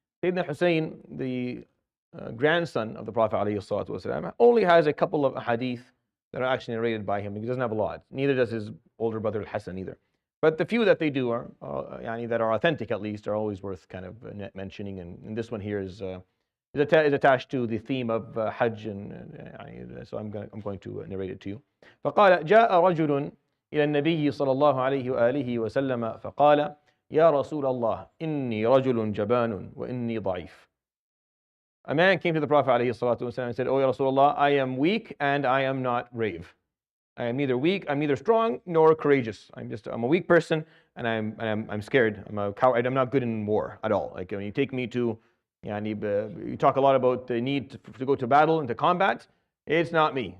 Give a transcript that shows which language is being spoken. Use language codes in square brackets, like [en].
[en] Sayyidina al-Husayn, the grandson of the Prophet ﷺ, only has a couple of hadith that are actually narrated by him. He doesn't have a lot. Neither does his older brother al-Hasan either. But the few that they do are, that are authentic at least, are always worth kind of mentioning. And this one here is attached to the theme of Hajj, and so I'm going to narrate it to you. [ar] فقال جاء رجل إلى النبي صلى الله عليه وآله وسلم فقال يا رسول الله إني رجل جبان وإني ضعيف. [en] A man came to the Prophet ﷺ and said, "Oh, Ya Rasulullah, I am weak and I am not brave. I am neither weak, I'm neither strong nor courageous. I'm a weak person and I'm scared. I'm a coward. I'm not good in war at all. Like when you take me to, you talk a lot about the need to go to battle and to combat. It's not me.